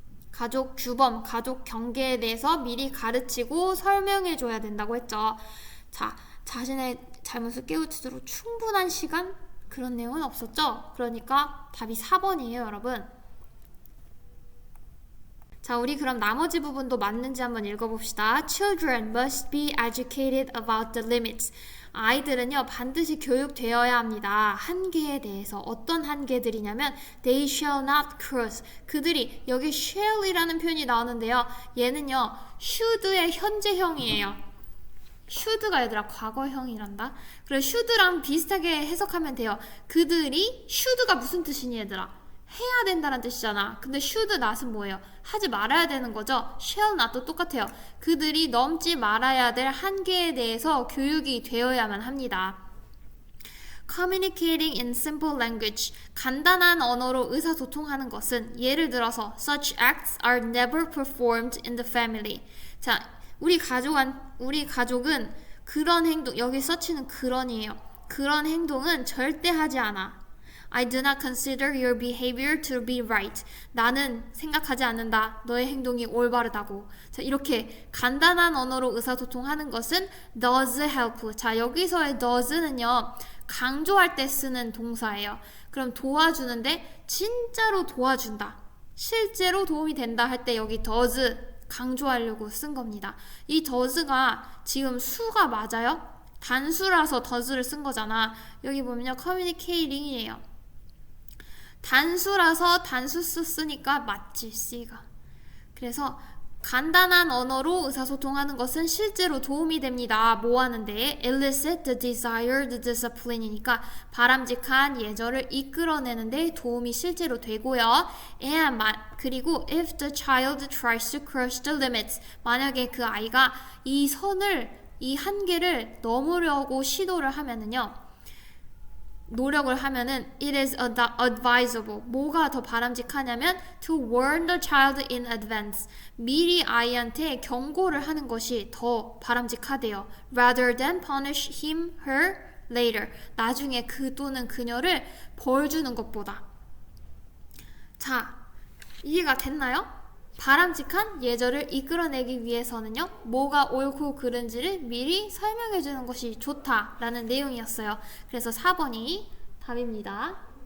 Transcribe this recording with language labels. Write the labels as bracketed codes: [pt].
[ko] 가족 규범, 가족 경계에 대해서 미리 가르치고 설명해줘야 된다고 했죠. 자, 자신의 잘못을 깨우치도록 충분한 시간? 그런 내용은 없었죠? 그러니까 답이 4번이에요, 여러분. 자, 우리 그럼 나머지 부분도 맞는지 한번 읽어봅시다. [en] Children must be educated about the limits. [ko] 아이들은요, 반드시 교육되어야 합니다. 한계에 대해서. 어떤 한계들이냐면 [en] they shall not cross. [ko] 그들이, 여기 shall이라는 표현이 나오는데요. 얘는요, should의 현재형이에요. should가 얘들아 과거형이란다. 그래, should랑 비슷하게 해석하면 돼요. 그들이, should가 무슨 뜻이니 얘들아? 해야 된다는 뜻이잖아. 근데 should not은 뭐예요? 하지 말아야 되는 거죠. shall not도 똑같아요. 그들이 넘지 말아야 될 한계에 대해서 교육이 되어야만 합니다. [en] Communicating in simple language, [ko] 간단한 언어로 의사소통하는 것은, 예를 들어서 [en] such acts are never performed in the family. [ko] 자, 우리 가족은 그런 행동, 여기 such는 그런이에요. 그런 행동은 절대 하지 않아. [en] I do not consider your behavior to be right. [ko] 나는 생각하지 않는다. 너의 행동이 올바르다고. 자, 이렇게 간단한 언어로 의사소통하는 것은 [en] does help. [ko] 자, 여기서의 does는요, 강조할 때 쓰는 동사예요. 그럼 도와주는데 진짜로 도와준다, 실제로 도움이 된다 할 때 여기 does 강조하려고 쓴 겁니다. 이 does가 지금 수가 맞아요? 단수라서 does를 쓴 거잖아. 여기 보면요, communicating이에요. 단수라서 단수 쓰니까 맞지, C가. 그래서 간단한 언어로 의사소통하는 것은 실제로 도움이 됩니다. 뭐 하는데? [en] elicit the desired discipline [ko] 이니까 바람직한 예절을 이끌어내는데 도움이 실제로 되고요. and 그리고 [en] if the child tries to cross the limits, [ko] 만약에 그 아이가 이 선을, 이 한계를 넘으려고 시도를 하면은요, 노력을 하면은 [en] it is advisable. [ko] 뭐가 더 바람직하냐면 [en] to warn the child in advance. [ko] 미리 아이한테 경고를 하는 것이 더 바람직하대요. [en] rather than punish him, her later. [ko] 나중에 그 또는 그녀를 벌 주는 것보다. 자, 이해가 됐나요? 바람직한 예절을 이끌어내기 위해서는요, 뭐가 옳고 그른지를 미리 설명해 주는 것이 좋다라는 내용이었어요. 그래서 4번이 답입니다.